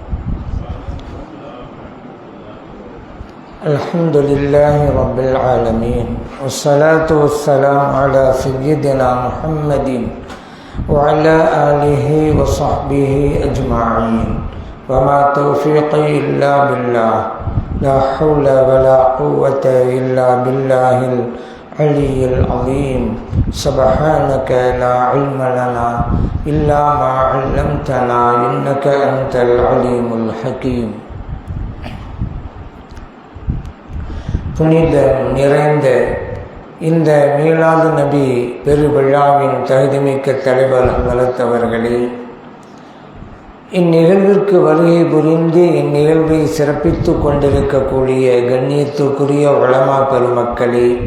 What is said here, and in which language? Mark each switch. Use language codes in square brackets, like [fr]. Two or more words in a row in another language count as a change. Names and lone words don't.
[ar] الحمد لله رب العالمين، والصلاة والسلام على سيدنا محمد وعلى آله وصحبه أجمعين، وما توفيقي إلا بالله، لا حول ولا قوة إلا بالله العلي العظيم. سبحانك لا علم لنا إلا ما علمتنا إنك أنت العليم الحكيم. [ta] புனிதம் நிறைந்த இந்த மீலாது நபி பெருவிழாவின் தகுதிமிக்க தலைவர் வளர்த்தவர்களே, இந்நிகழ்விற்கு வருகை புரிந்து இந்நிகழ்வை சிறப்பித்து கொண்டிருக்கக்கூடிய கண்ணியத்துக்குரிய உலமா பெருமக்களே,